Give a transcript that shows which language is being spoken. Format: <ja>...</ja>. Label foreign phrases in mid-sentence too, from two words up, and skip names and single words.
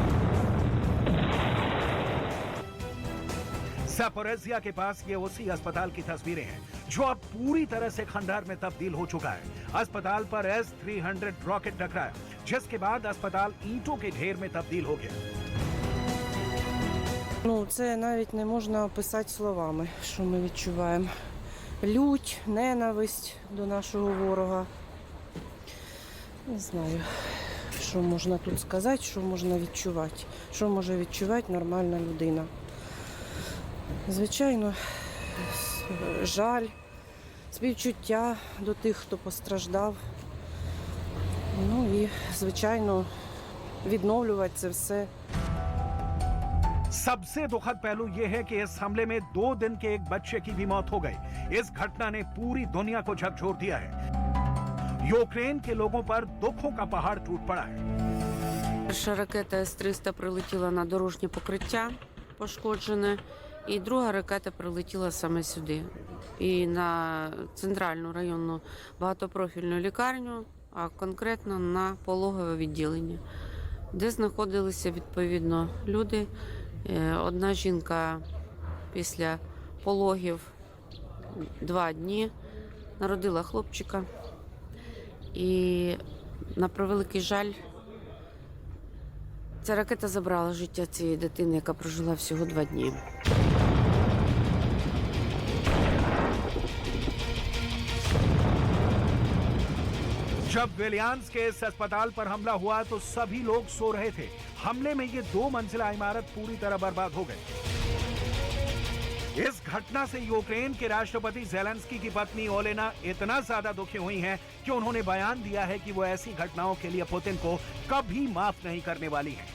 <hi>ज़पोरिज़िया के पास ये उसी अस्पताल की तस्वीरें हैं, जो अब पूरी तरह से खंडहर में तब्दील हो चुका है। अस्पताल पर S-300 रॉकेट टकराया, जिसके बाद अस्पताल ईंटों के ढेर में तब्दील हो गया।</hi> <uk>Це навіть не можна описати словами, що ми відчуваємо. Лють, ненависть до нашого ворога. Не знаю, що можна тут сказати, що можна відчувати. Що може відчувати нормальна людина. Звичайно, жаль, співчуття до тих, хто постраждав. Ну і, звичайно, відновлювати це все.</uk> <hi>सबसे दुखद पहलू यह है कि इस हमले में 2 दिन के एक बच्चे की भी मौत हो गई। इस घटना ने पूरी दुनिया को झकझोर दिया है। यूक्रेन के लोगों पर दुखों का पहाड़ टूट पड़ा है।</hi> <uk>Перша ракета С-300 прилетіла на дорожнє покриття пошкоджене, і друга ракета прилетіла саме сюди. І на центральну районну багатопрофільну лікарню, а конкретно на пологове відділення, де знаходилися відповідно люди. Одна жінка після пологів 2 дні народила хлопчика. І на превеликий жаль, ця ракета забрала життя цієї дитини, яка прожила всього 2 дні.</uk> <hi>जब विलियंस के इस अस्पताल पर हमला हुआ तो सभी लोग सो रहे थे। हमले में ये 2 मंजिला इमारत पूरी तरह बर्बाद हो गई। इस घटना से यूक्रेन के राष्ट्रपति ज़ेलेंस्की की पत्नी ओलेना इतना ज्यादा दुखी हुई हैं कि उन्होंने बयान दिया है कि वो ऐसी घटनाओं के लिए पुतिन को कभी माफ नहीं करने वाली हैं।</hi>